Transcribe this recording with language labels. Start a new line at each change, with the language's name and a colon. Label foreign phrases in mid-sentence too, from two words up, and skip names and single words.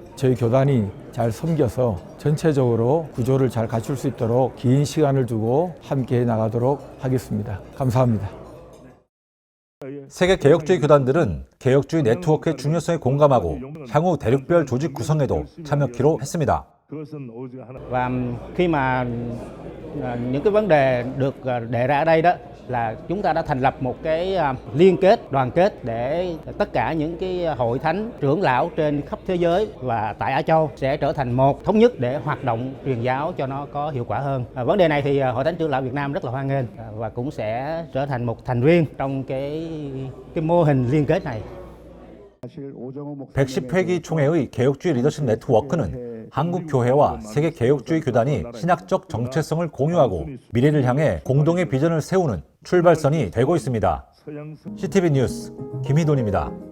Korean: 저희 교단이 잘 섬겨서 전체적으로 구조를 잘 갖출 수 있도록 긴 시간을 두고 함께 나가도록 하겠습니다. 감사합니다. 세계 개혁주의 교단들은 개혁주의 네트워크의 중요성에 공감하고 향후 대륙별 조직 구성에도 참여키로 했습니다.
Vietnamese: Và khi mà những cái vấn đề được đề ra ở đây đó là chúng ta đã thành lập một cái liên kết, đoàn kết để tất cả những cái hội thánh trưởng lão trên khắp thế giới và tại Á Châu sẽ trở thành một thống nhất để hoạt động truyền giáo cho nó có hiệu quả hơn. Vấn đề này thì Hội Thánh Trưởng lão Việt Nam rất là hoan nghênh và cũng sẽ trở thành một thành viên trong cái mô hình liên kết này.
Korean: 110회기 총회의 개혁주의 리더십 네트워크는 한국 교회와 세계 개혁주의 교단이 신학적 정체성을 공유하고 미래를 향해 공동의 비전을 세우는 출발선이 되고 있습니다. CTV 뉴스 김희돈입니다.